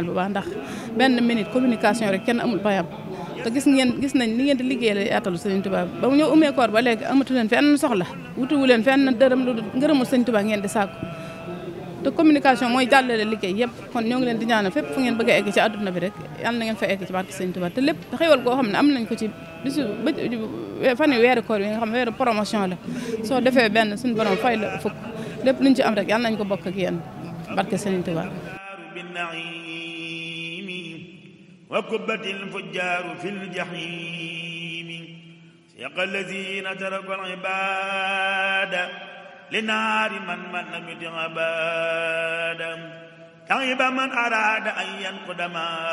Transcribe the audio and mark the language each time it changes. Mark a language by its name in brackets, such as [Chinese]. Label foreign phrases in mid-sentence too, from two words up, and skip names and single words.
[Wolof] bu baax ndax benn minute communication rek kenn amul payam te gis nañ ni ngeen di liggéeyal yaatalu sëñ Tuubaa ba mu ñëw umee koor ba léegi amatu leen fenn soxla wutuwu leen fenn dërëm lu ngërëmul sëñ Tuubaa ngeen di sàkku te communication mooy jàllale liggéey yëpp kon ñoo ngi leen di ñaanal fépp fu ngeen bëgg a egg ci àdduna bi rek yàlla na ngeen fa egg ci barke sëñ Tuubaa te lépp xéwal goo xam ne am nañ ko ci bisu fan yi weeru koor yi nga xam ne weeru promotion la soo defee benn suñu borom fay la fukk lépp luñ ci am rek yàlla nañ ko bokk ak yéen barke sëñ Tuubaa [Arabic] وكبت الفجار في الجحيم سيق الذين تركوا العبادة لنار من لم يطع عبادا تعب من أراد أن ينقض ما